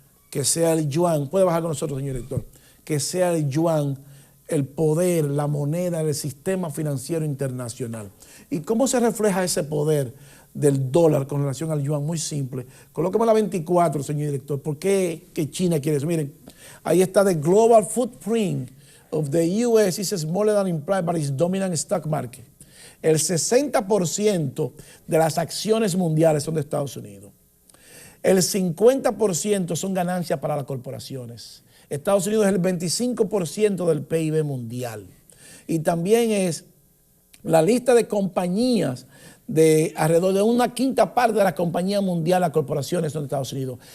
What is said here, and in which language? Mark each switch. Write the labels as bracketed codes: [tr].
[es] Que sea el yuan, puede bajar con nosotros, señor director, que sea el yuan el poder, la moneda del sistema financiero internacional. ¿Y cómo se refleja ese poder del dólar con relación al yuan? Muy simple. Colóqueme la 24, señor director. ¿Por qué que China quiere eso? Miren, ahí está: [en] the global footprint of the U.S. is smaller than implied by its dominant stock market. [es] El 60% de las acciones mundiales son de Estados Unidos. El 50% son ganancias para las corporaciones. Estados Unidos es el 25% del PIB mundial. Y también es la lista de compañías de alrededor de una quinta parte de las compañías mundiales, las corporaciones son de Estados Unidos.